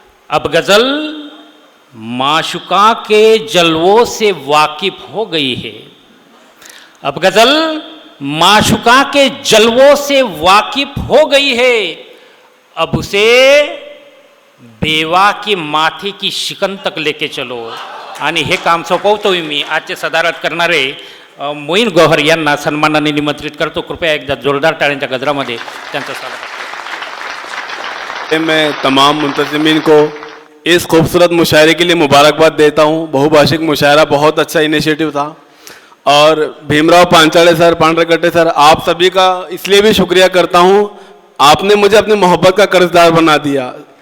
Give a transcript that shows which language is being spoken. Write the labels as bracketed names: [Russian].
[Hindi] अब गज़ल माशुका के जलवों से वाकिफ हो गई है, अब गज़ल माशुका के जलवों से वाकिफ हो गई है. अब उसे बेवा की माथे की शिकन तक लेके चलो. [Marathi] आणि हे काम सोपवतोय मी. आजचे सदारत करणारे मोईन गौहर यांना सन्मानाने निमंत्रित करतो. कृपया एकदा जोरदार टाळ्यांच्या गजरामध्ये त्यांचं स्वागत. [Hindi] मैं तमाम मुंतज़िमीन को इस खूबसूरत मुशायरे के लिए मुबारकबाद देता हूँ. बहुभाषिक मुशायरा बहुत अच्छा इनिशिएटिव था. और भीमराव पांचाले सर, पांडरकट्टे सर, आप सभी का इसलिए भी शुक्रिया करता हूँ, आपने मुझे अपनी मोहब्बत का कर्जदार बना दिया.